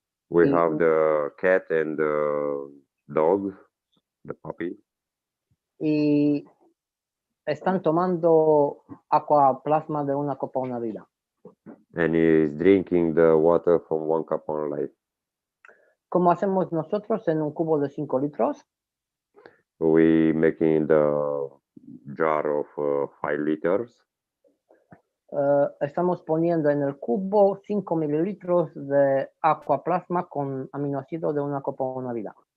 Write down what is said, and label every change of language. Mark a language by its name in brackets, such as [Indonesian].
[English] We have the cat and the dog, the puppy. [Spanish] Y están tomando aquaplasma de una copa una vida. [English] And he is drinking the water from 1 cup on life. [Spanish] Como hacemos nosotros en un cubo de 5 litros, [English] We making the jar of 5 liters. [Spanish] estamos poniendo en el cubo 5 mililitros de aquaplasma con aminoácidos de una copa una vida.